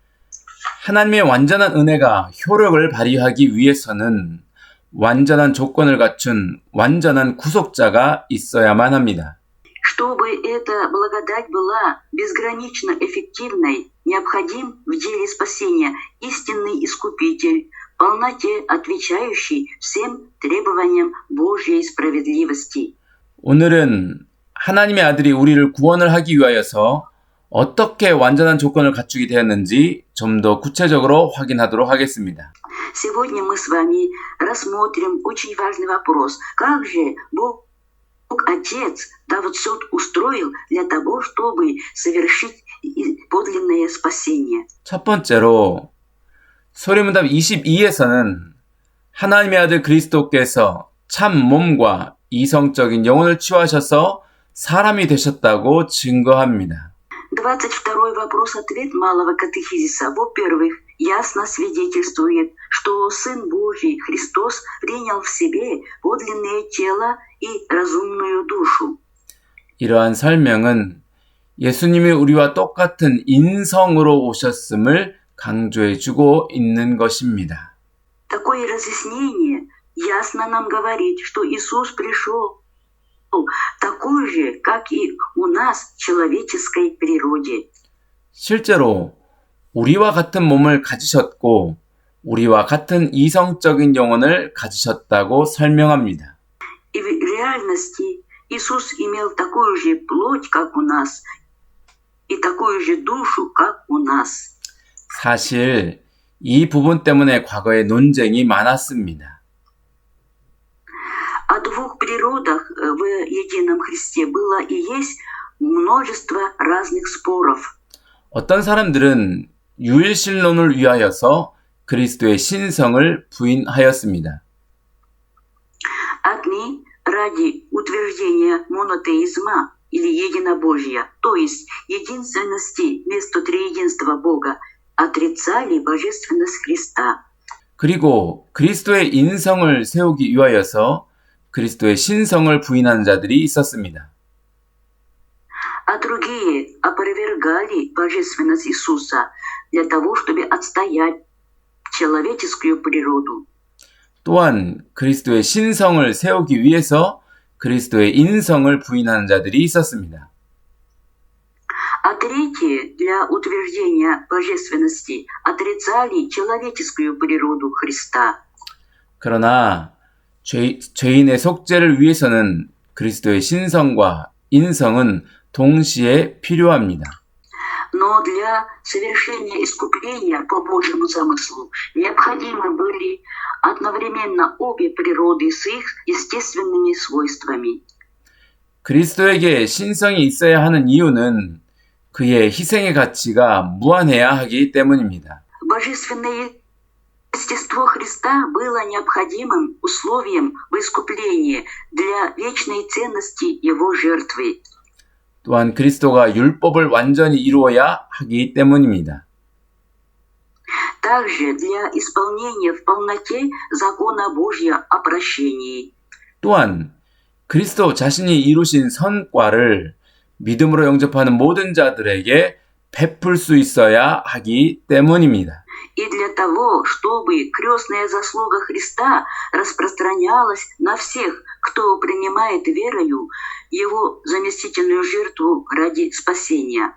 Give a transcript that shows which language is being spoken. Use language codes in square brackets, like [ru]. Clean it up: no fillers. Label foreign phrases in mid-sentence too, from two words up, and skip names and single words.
[ko] 하나님의 완전한 은혜가 효력을 발휘하기 위해서는 완전한 조건을 갖춘 완전한 구속자가 있어야만 합니다. [ru] Чтобы эта благодать была безгранично эффективной, необходим в деле спасения истинный Искупитель, в полноте отвечающий всем требованиям Божьей справедливости. [ko] 오늘은 하나님의 아들이 우리를 구원을 하기 위하여서 어떻게 완전한 조건을 갖추게 되었는지 좀 더 구체적으로 확인하도록 하겠습니다. [ru] Сегодня мы с вами рассмотрим очень важный вопрос. Как же Бог Отец все устроил для того, чтобы совершить подлинное спасение? [ko] 첫 번째로 소리문답 22에서는 하나님의 아들 그리스도께서 참 몸과 이성적인 영혼을 취하셔서 사람이 되셨다고 증거합니다. [ru] 22 вопрос-ответ малого катехизиса, во-первых, ясно свидетельствует, что Сын Божий Христос принял в себе подлинное тело и разумную душу. [ko] 이러한 설명은 예수님이 우리와 똑같은 인성으로 오셨음을 강조해주고 있는 것입니다. [ru] Такое разъяснение ясно нам говорит, что Иисус пришел такой же, как и у нас в человеческой природе. [ko] 실제로 우리와 같은 몸을 가지셨고 우리와 같은 이성적인 영혼을 가지셨다고 설명합니다. [ru] И в реальности Иисус имел такую же плоть, как у нас, и такую же душу, как у нас. [ko] 사실 이 부분 때문에 과거에 논쟁이 많았습니다. [ru] О двух природах в едином Христе было и есть множество разных споров. [ko] 어떤 사람들은 유일신론을 위하여서 그리스도의 신성을 부인하였습니다. [ru] Одни ради утверждения монотеизма или единобожия, то есть единственности вместо триединства Бога, отрицали божественность Христа. [ko] 그리고 그리스도의 인성을 세우기 위하여서 그리스도의 신성을 부인하는 자들이 있었습니다. [ru] А другие опровергали божественность Иисуса для того, чтобы отстоять человеческую природу. [ko] 또한 그리스도의 신성을 세우기 위해서 그리스도의 인성을 부인하는 자들이 있었습니다. [ru] А третьи для утверждения божественности отрицали человеческую природу Христа. [ko] 그러나 죄인의 속죄를 위해서는 그리스도의 신성과 인성은 동시에 필요합니다. [ru] Но для совершения искупления по Божьему замыслу необходимы были одновременно обе природы с их естественными свойствами. [ko] 그리스도에게 신성이 있어야 하는 이유는 그의 희생의 가치가 무한해야 하기 때문입니다. [ru] Божественное естество Христа было необходимым условием в искуплении для вечной ценности Его жертвы. [ko] 또한 그리스도가 율법을 완전히 이루어야 하기 때문입니다. [ru] Также для исполнения в полноте закона Божьего о прощении. [ko] 또한 그리스도 자신이 이루신 선과를 믿음으로 영접하는 모든 자들에게 베풀 수 있어야 하기 때문입니다. [ru] И для того, чтобы крестная заслуга Христа распространялась на всех, кто принимает верою Его заместительную жертву ради спасения.